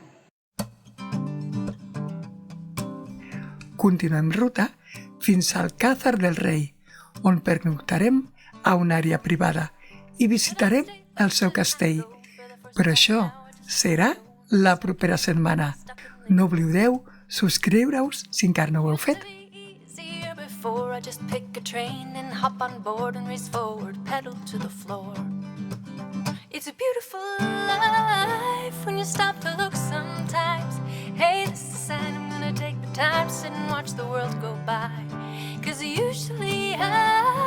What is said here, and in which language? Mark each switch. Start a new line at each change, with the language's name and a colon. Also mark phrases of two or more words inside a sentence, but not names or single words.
Catalan: Continuem ruta fins al Alcázar del Rei, on pernoctarem a una àrea privada i visitarem el seu castell. Però això serà la propera setmana. No oblideu subscriure-us si encara no ho heu fet.
English: I just pick a train and hop on board and race forward, pedal to the floor. It's a beautiful life when you stop to look sometimes. Hey, this is a sign I'm gonna take the time, sit and watch the world go by. 'cause usually I